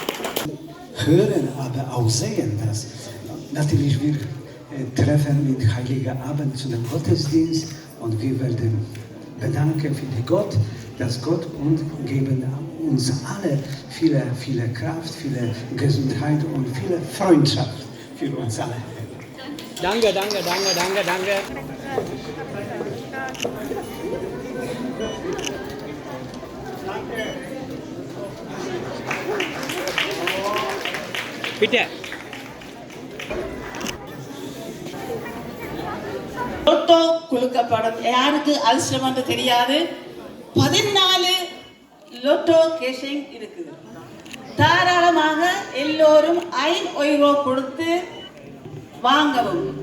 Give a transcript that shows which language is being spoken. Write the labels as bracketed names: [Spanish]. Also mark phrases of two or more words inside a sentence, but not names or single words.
[German] Hören, aber auch sehen das. Natürlich, wir treffen mit Heiliger Abend zu dem Gottesdienst und wir werden bedanken für die Gott, dass Gott uns geben uns alle viele Kraft, viele Gesundheit und viele Freundschaft für uns alle. Danke, danke, danke, danke, danke. Bitte. [Tamil] லோட்டோ குலுக்கப்படும். யாருக்கு அதிர்ஷ்டம் என்று தெரியாது. 14 லோட்டோ கேஷிங் இருக்குது. தாராளமாக எல்லோரும் 5 €, கொடுத்து வாங்கவும்.